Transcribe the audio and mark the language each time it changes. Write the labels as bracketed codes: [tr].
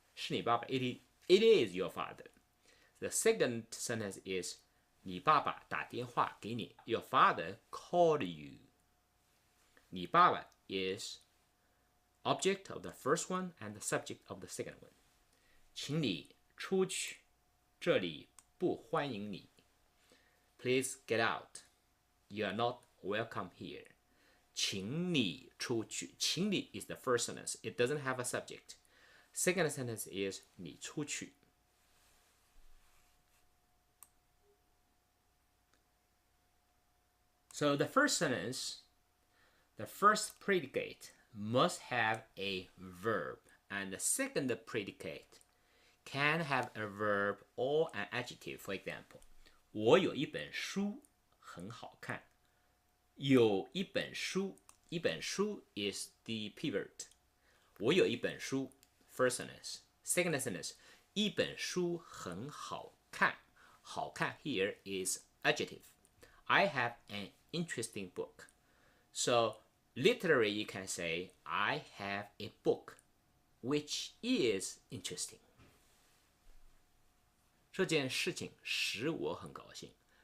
[zh] 是你爸爸. [en] It is your father. The second sentence is [zh] 你爸爸打电话给你. [en] Your father called you. [zh] 你爸爸 [en] is object of the first one and the subject of the second one. [zh] 请你出去，这里不欢迎你. [en] Please get out. You are not welcome here. [zh] 请你出去. 请你 [en] is the first sentence. It doesn't have a subject. Second sentence is [zh] 你出去. [en] So the first sentence, the first predicate must have a verb, and the second predicate can have a verb or an adjective. For example, [zh] 我有一本书很好看. 有一本书, 一本书 [en] is the pivot. [zh] 我有一本书, [en] first sentence. Second sentence, [zh] 一本书很好看. 好看 [en] here is adjective. I have an interesting book. So literally you can say, I have a book which is interesting. [zh] 这件事情使我很高兴.